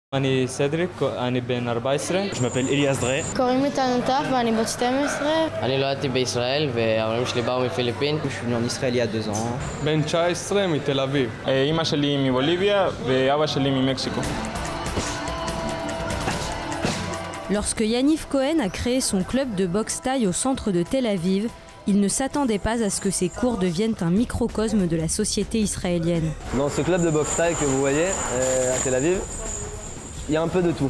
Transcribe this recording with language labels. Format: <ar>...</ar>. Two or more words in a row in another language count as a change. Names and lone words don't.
<he>אני סדריק, אני בן 14.</he> <fr>Je m'appelle Elias Dre.</fr> <he>קוראים לי טל נטף ואני בת 12. אני נולדתי בישראל וההורים שלי באו מפיליפין.</he> <fr>Je suis venu en Israël il y a 2 ans.</fr> <he>בן 19 מתל אביב. אמא שלי מבוליביה ואבא שלי ממקסיקו.</he> <fr>Lorsque Yaniv Cohen a créé son club de boxe thaï au centre de Tel Aviv, il ne s'attendait pas à ce que ses cours deviennent un microcosme de la société israélienne. Dans ce club de boxe thaï que vous voyez à Tel Aviv, il y a un peu de tout.</fr>